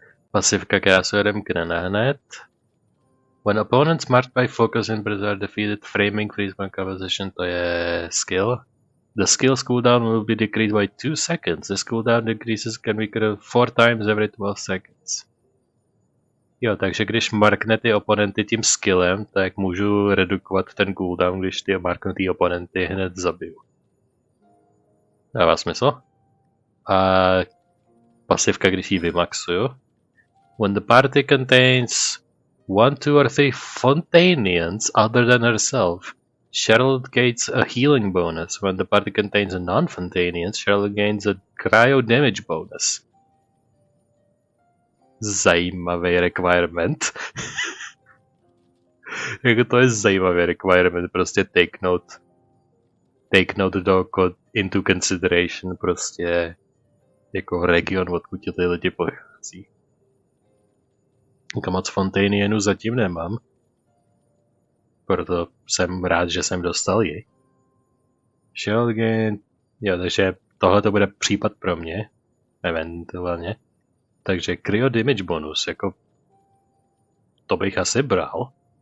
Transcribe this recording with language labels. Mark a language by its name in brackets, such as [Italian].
[Czech] Pasivka, která se odemkne hned. [English] When opponents marked by focus and are defeated, framing freeze point composition, [Czech] to je skill. [English] The skill's cooldown will be decreased by 2 seconds. This cooldown decreases can be 4 times every 12 seconds. [Czech] Jo, takže když markne ty oponenty tím skillem, tak můžu redukovat ten cooldown, když ty marknutý oponenty hned zabiju. Dává smysl? A pasivka, když ji vymaxuju. [English] When the party contains 1, 2 or 3 Fontainians other than herself, Charlotte gains a healing bonus. When the party contains a non-Fontainians, Charlotte gains a cryo damage bonus. [Czech] Zajímavý requirement. Jako to je zajímavý requirement, prostě [English] take note into consideration, [Czech] prostě jako region, odkud ty lidi pochází. Moc Fontainianů zatím nemám. Proto jsem rád, že jsem dostal ji. Shotgun. Jo, takže tohle to bude případ pro mě. Eventuálně. Takže cryo damage bonus, jako to bych asi bral.